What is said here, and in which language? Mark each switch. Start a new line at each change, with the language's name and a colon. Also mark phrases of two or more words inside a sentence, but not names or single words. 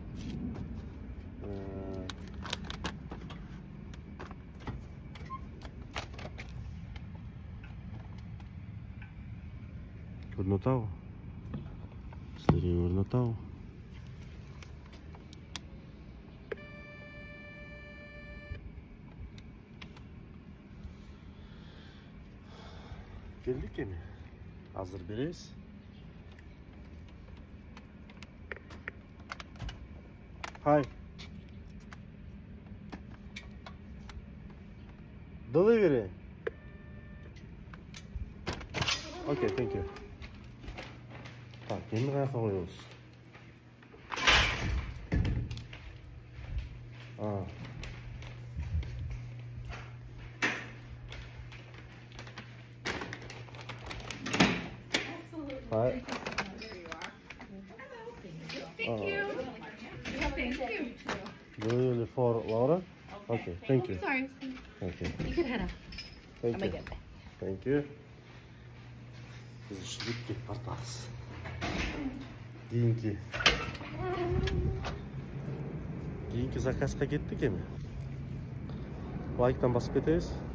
Kyrgyz: Көрүнүп атабы? Силерге көрүнүп атабы? Келдик эми. Азыр беребиз.
English: Hi. Delivery. Okay, thank you.
Kyrgyz: Так, эми каяка коебуз?
English: Hi. There you are. Thank you. Thank you. Delivery for Laura? Okay, thank you. Sorry. Thank you. You can head up. Thank I'm you. gonna get Thank you.
Kyrgyz: Biz ушинтип кетип бартабыз. Кийинки заказга кеттик эми. Лайктан басып кетебиз.